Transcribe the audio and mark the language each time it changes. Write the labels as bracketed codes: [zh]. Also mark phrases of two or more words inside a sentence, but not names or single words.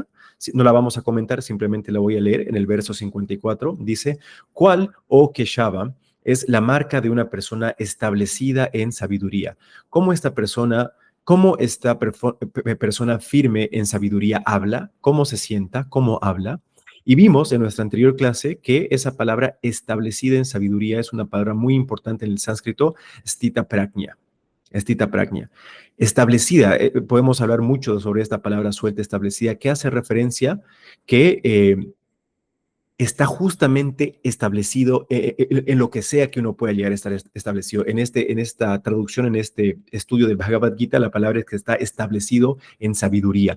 [es] No la vamos a comentar, simplemente la voy a leer. En el verso 54 dice: ¿cuál, oh Keshava, es la marca de una persona establecida en sabiduría? ¿Cómo esta persona firme en sabiduría habla? ¿Cómo se sienta? ¿Cómo habla? Y vimos en nuestra anterior clase que esa palabra establecida en sabiduría es una palabra muy importante en el sánscrito, [sa] stita prajna. Stita prajna. [es] Establecida, podemos hablar mucho sobre esta palabra suelta, establecida, que hace referencia que está justamente establecido en lo que sea que uno pueda llegar a estar establecido. En esta traducción, en este estudio del Bhagavad Gita, la palabra es que está establecido en sabiduría.